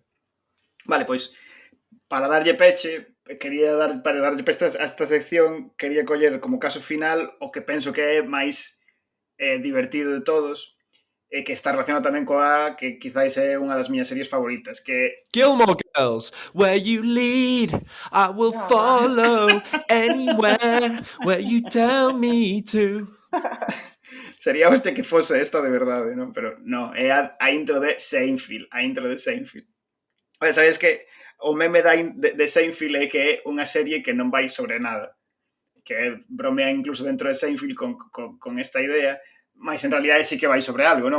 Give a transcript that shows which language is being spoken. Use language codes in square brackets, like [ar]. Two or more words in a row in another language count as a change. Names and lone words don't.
[gl] Vale, pois para darlle peche, para darlle peche a esta sección, quería coller como caso final o que penso que é máis divertido de todos e que está relacionado tamén coa que quizáis é unha das miñas series favoritas, que [en] Gilmore Girls, where you lead, I will follow anywhere where you tell me to. [gl] Sería que fose esta de verdade, non? Pero non, é a intro de Seinfeld, Oye, sabes que o meme de Seinfeld é que é unha serie que non vai sobre nada. que bromea incluso dentro de Seinfeld con esta idea, mas en realidade sí que vai sobre algo, non?